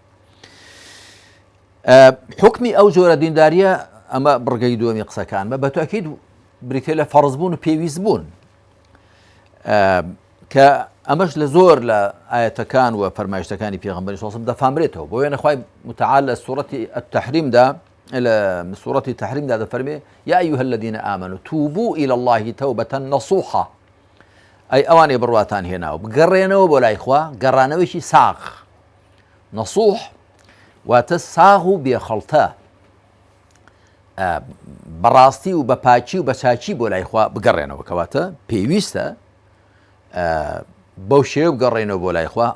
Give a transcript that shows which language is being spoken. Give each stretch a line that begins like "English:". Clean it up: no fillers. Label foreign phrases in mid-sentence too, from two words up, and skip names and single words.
Central Kurdish: حکمی ئەو جۆرە دینداریە ئەمە بڕگەی دووەمی قسەکانمە بە تاکید بریتێ لە فەرزبوون و پێویست بوون کە ئەمەش لە زۆر لە ئاەتەکان و فەرمایشتەکانی پێغەمبەری سڵ دەفامرێتەوە بۆ وێنە خوای متعال لە سوورەتی التەحریمدا لە سوورەتی تەحریمدا دەفەرمێ
Arabic: یا ئەیها الذین آمنوا توبوا إلى الله توبة نصوحا
Central Kurdish: ئەی ئەوانەی بڕواتان هێناوە بگەڕێنەوە بۆ لای خوا گەڕانەوەیکی ساغ نەسوح واتە ساغ و بێخەڵتە بەڕاستی و بە پاچی و بە چاچی بۆ لای خوا بگەڕێنەوە کەواتە پێویستە بەو شێوە بگەڕێنەوە بۆ لای خوا.